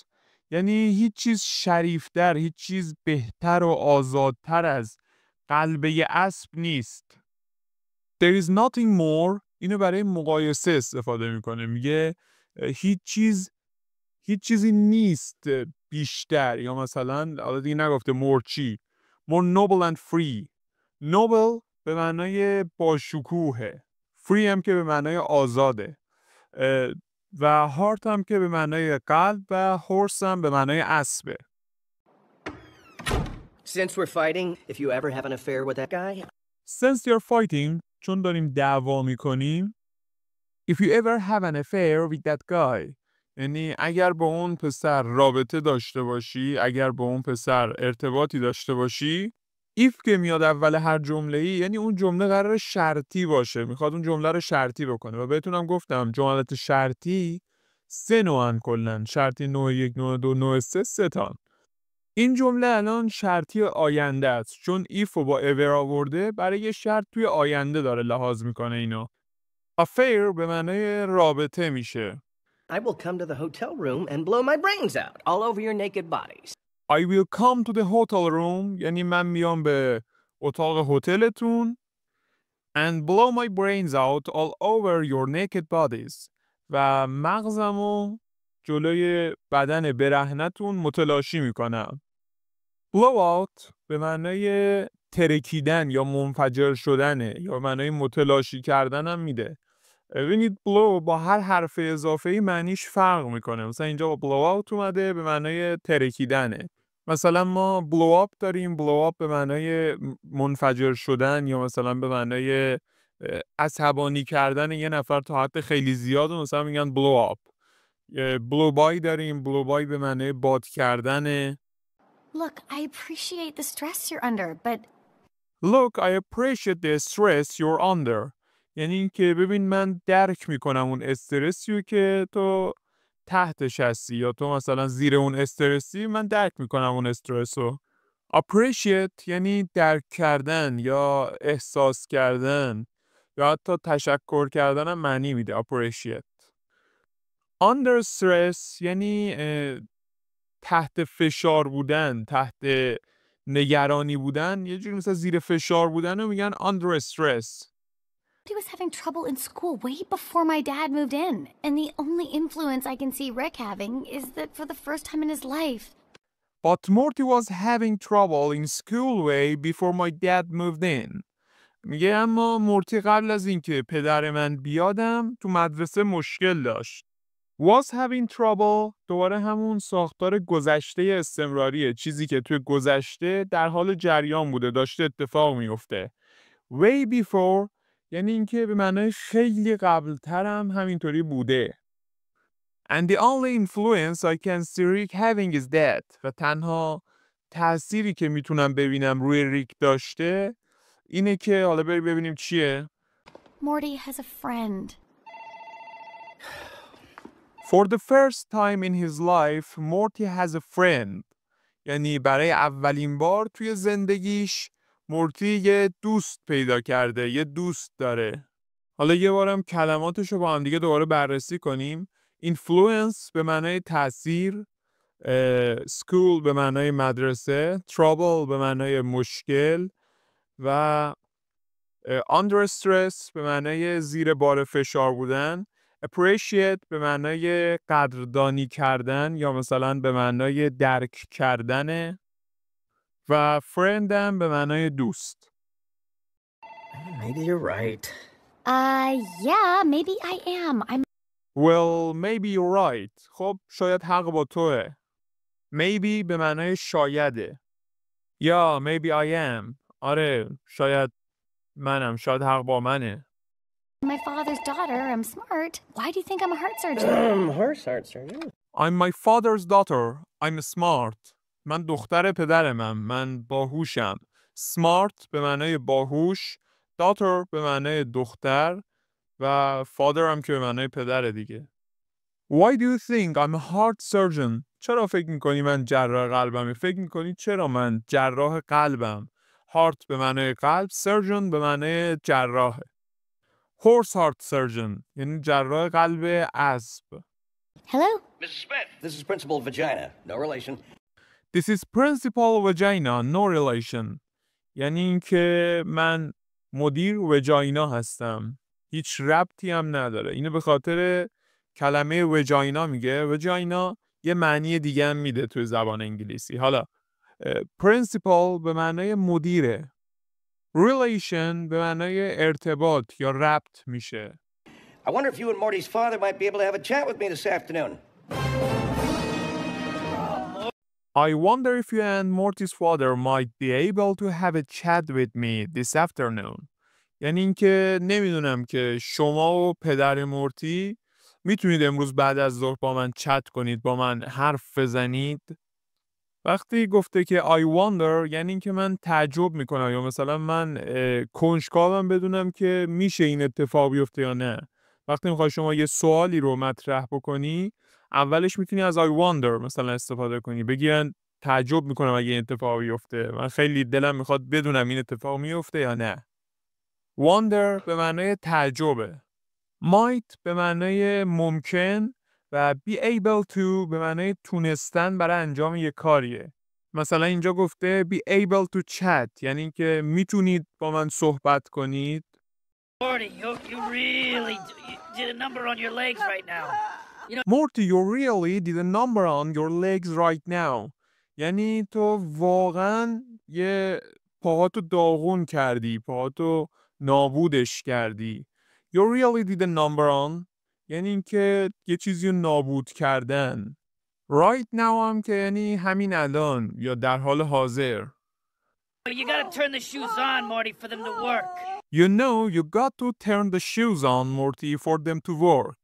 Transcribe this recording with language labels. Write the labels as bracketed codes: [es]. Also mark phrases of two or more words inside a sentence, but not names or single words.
[fa] یعنی هیچ چیز شریفتر، هیچ چیز بهتر و آزادتر از قلب یه اسب نیست. [en] There is nothing more [fa] اینو برای مقایسه استفاده میکنه. میگه هیچ چیزی نیست بیشتر، یا مثلا حالا دیگه نگفته more چی. [en] More noble and free. Noble [fa] به معنای باشکوهه. Free هم که به معنای آزاده. و heart هم که به معنای قلب و horse هم به معنای اسبه. [en] Since we're fighting, if you ever have an affair with that guy, Since you're fighting [fa] چون داریم دعوا میکنیم. [en] If you ever have an affair with that guy [fa] یعنی اگر با اون پسر رابطه داشته باشی، اگر با اون پسر ارتباطی داشته باشی. if که میاد اول هر جمله‌ای یعنی اون جمله قرار شرطی باشه، میخواد اون جمله رو شرطی بکنه. و بهتونم گفتم جملات شرطی 3 نوعن کلن. شرطی نوع 1، نوع 2، نوع 3، 3 تان. این جمله الان شرطی آینده است، چون if و با ever آورده برای یه شرط توی آینده داره لحاظ میکنه اینو. affair به معنای رابطه میشه. [en] I will come to the hotel room and blow my brains out all over your naked bodies. I will come to the hotel room [fa] یعنی من میام به اتاق هتلتون [en] and blow my brains out all over your naked bodies [fa] و مغزمو جلوی بدن برهنتون متلاشی میکنم. [en] blow out [fa] به معنای ترکیدن یا منفجر شدنه، یا معنای متلاشی کردن هم میده. ببینید blow با هر حرف اضافه‌ای معنیش فرق میکنه. مثلا اینجا با [en] blow out [fa] اومده به معنای ترکیدنه. مثلا ما [en] blow up [fa] داریم. [en] blow up [fa] به معنای منفجر شدن، یا مثلا به معنای عصبانی کردن یه نفر تا حد خیلی زیاد، و مثلا میگن [en] blow up. blow by [fa] داریم. [en] blow by [fa] به معنای باد کردنه. [en] Look, I appreciate the stress you're under, but Look, I appreciate the stress you're under. [fa] یعنی این که ببین من درک میکنم اون استرسیو که تو تحتش هستی، یا تو مثلا زیر اون استرسی، من درک میکنم اون استرسو. appreciate یعنی درک کردن یا احساس کردن یا حتی تشکر کردن هم معنی میده. appreciate. [en] under stress [fa] یعنی تحت فشار بودن، تحت نگرانی بودن، یه جوری مثلا زیر فشار بودن رو میگن [en] under stress. he was having trouble in school way before my dad moved in. And the only influence I can see Rick having is that for the first time in his life. But Morty was having trouble in school way before my dad moved in. [fa] میگه اما مورتی قبل از اینکه پدر من بیادم تو مدرسه مشکل داشت. [en] Was having trouble [fa] دوباره همون ساختار گذشته استمراریه، چیزی که توی گذشته در حال جریان بوده، داشته اتفاق میفته. [en] way before [fa] یعنی اینکه به معنای خیلی قبلتر هم همینطوری بوده. [en] And the only influence I can see Rick having is that. [fa] و تنها تأثیری که میتونم ببینم روی ریک داشته اینه که حالا بریم ببینیم چیه. [en] Morty has a friend. For the first time in his life, Morty has a friend. [fa] یعنی برای اولین بار توی زندگیش مورتی یه دوست پیدا کرده، یه دوست داره. حالا یه بارم کلماتش رو با هم دیگه دوباره بررسی کنیم. Influence به معنای تأثیر، school به معنای مدرسه، trouble به معنای مشکل و [en] under stress [fa] به معنای زیر بار فشار بودن، appreciate به معنای قدردانی کردن یا مثلا به معنای درک کردن و friend هم به معنای دوست. [en] Maybe you're right. Yeah, maybe I am. Well, maybe you're right. [fa] خب شاید حق با توه. Maybe به معنای شایده. یا [en] maybe I am. [fa] آره شاید منم، شاید حق با منه. [en] My father's daughter. I'm smart. Why do you think I'm a heart surgeon? Heart surgeon. I'm my father's daughter. I'm smart. [fa] من دختر پدرمم. من باهوشم. Smart به معنای باهوش. Daughter به معنای دختر. و father هم که به معنای پدر دیگه. [en] Why do you think I'm a heart surgeon? [fa] چرا فکر میکنی من جراح قلبم؟ فکر میکنی چرا من جراح قلبم؟ Heart به معنای قلب. Surgeon به معنای جراح. [en] Horse heart surgeon [fa] یعنی جراح قلب اسب. [en] Hello? Mrs. Smith, this is Principal Vagina. No relation. This is Principal Vagina. No relation. [fa] یعنی اینکه من مدیر وجاینا هستم. هیچ ربطی هم نداره. اینو به خاطر کلمه وجاینا میگه. وجاینا یه معنی دیگه هم میده توی زبان انگلیسی. حالا Principal به معنای مدیره. Relation به معنای ارتباط یا ربط میشه. [en] I wonder if you and Morty's father might be able to have a chat with me this afternoon. I wonder if you and Morty's father might be able to have a chat with me this afternoon. [fa] یعنی اینکه نمیدونم که شما و پدر مورتی میتونید امروز بعد از ظهر با من چت کنید، با من حرف بزنید. وقتی گفته که [en] I wonder [fa] یعنی اینکه من تعجب میکنم یا مثلا من کنجکاوم بدونم که میشه این اتفاق بیفته یا نه. وقتی میخوای شما یه سوالی رو مطرح بکنی اولش میتونی از [en] I wonder [fa] مثلا استفاده کنی، بگی تعجب میکنم اگه این اتفاق بیفته، من خیلی دلم میخواد بدونم این اتفاق میفته یا نه. Wonder به معنای تعجبه. Might به معنای ممکن و [en] be able to [fa] به معنای تونستن برای انجام یک کاریه. مثلا اینجا گفته [en] be able to chat [fa] یعنی که میتونید با من صحبت کنید. [en] Morty, you really did a number on your legs right now. Morty, you really did a number on your legs right now. [fa] یعنی تو واقعا یه پاهاتو داغون کردی، پاهاتو نابودش کردی. [en] You really did a number on [fa] یعنی اینکه یه چیزی رو نابود کردن. [en] Right now [fa] هم که یعنی همین الان یا در حال حاضر. [en] You gotta turn the shoes on, Morty, for them to work. You know you got to turn the shoes on, Morty, for them to work.